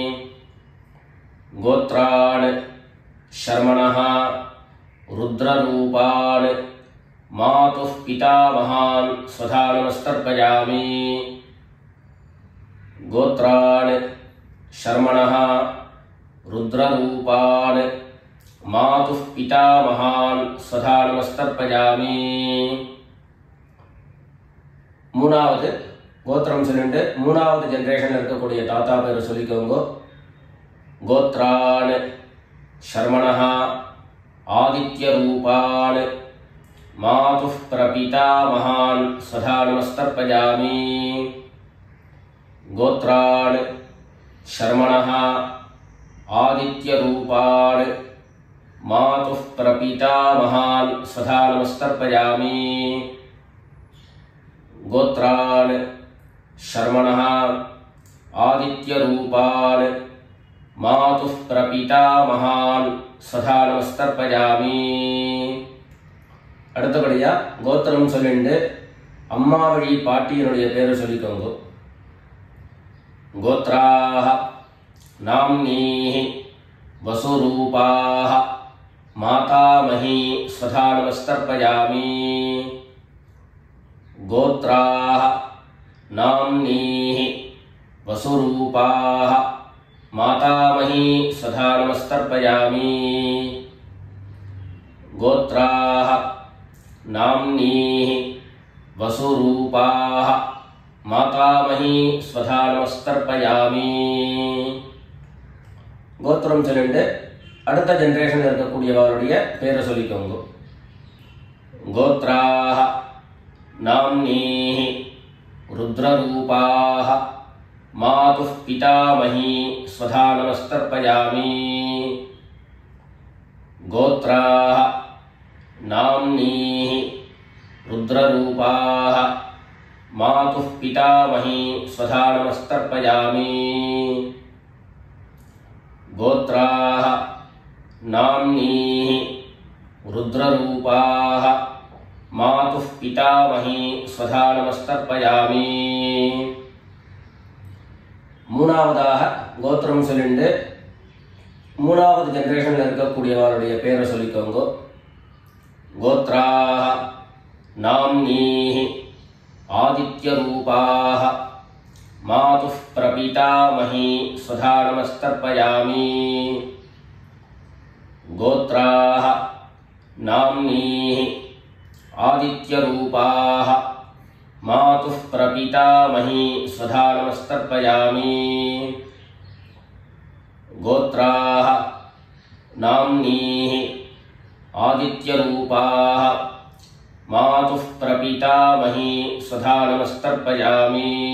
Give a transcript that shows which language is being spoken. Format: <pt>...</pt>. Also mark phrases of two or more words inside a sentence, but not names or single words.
<sa>गोत्रान् शर्मणः रुद्ररूपान् मातुः पितामहान् स्वधा नमस्तर्पयामि. गोत्रान् शर्मणः रुद्ररूपान् मातुः पितामहान् स्वधा नमस्तर्पयामि.</sa> <ta>மூணாவது கோத்திரம் சொல்லிட்டு மூணாவது ஜெனரேஷன்ல இருக்கக்கூடிய தாத்தா பேரை சொல்லிக்கோங்க.</ta> <sa>गोत्रान् शर्मणः आदित्यरूपान् मातुः प्रपितामहान् स्वधा नमस्तर्पयामि. गोत्रान् शर्मणः आदित्यरूपान् मातुः प्रपितामहान् स्वधा नमस्तर्पयामि. गोत्रान् शर्मणः आदित्यरूपान् मातुः प्रपितामहान् स्वधा நமஸ்தர்ப்பயாமி.</sa> <ta>அடுத்தபடியா கோத்திரம் சொல்லிண்டு அம்மா வழி பாட்டியினுடைய பேரை சொல்லிக்கோங்க.</ta> <sa>गोत्राः नाम्नीः वसुरूपाः मातामही स्वधा नमस्तर्पयामि. गोत्राः नाम्नीः वसुरूपाः मातामही स्वधा नमस्तर्पयामि. गोत्राः नाम्नीः वसुरूपाः मातामही स्वधा नमस्तर्पयामि.</sa> <ta>கோத்திரம் சொல்லிட்டு அடுத்த ஜெனரேஷன்ல இருக்கக்கூடியவருடைய பேரை சொல்லிக்கோங்க.</ta> <sa>கோத்ராஹ नाम्नीः रुद्ररूपाः मातुः पितामही स्वधा नमस्तर्पयामि. गोत्राः नाम्नीः रुद्ररूपाः मातुः पितामही स्वधा नमस्तर्पयामि. गोत्राः नाम्नीः रुद्ररूपाः मातुः पितामही स्वधा நமஸ்தர்ப்பயாமி.</sa> <ta>மூணாவதாக கோத்திரம் சொல்லிண்டு மூணாவது ஜெனரேஷன்ல இருக்கக்கூடியவருடைய பேரை சொல்லிக்கோங்க.</ta> <sa>गोत्राः नाम्नीः आदित्यरूपाः मातुः प्रपितामही स्वधा नमस्तर्पयामि. गोत्राः नाम्नीः आदित्यरूपाः मातुः प्रपितामही स्वधा नमस्तर्पयामि। गोत्राः नाम्नीः आदित्यरूपाः मातुः प्रपितामही स्वधा नमस्तर्पयामि।</sa>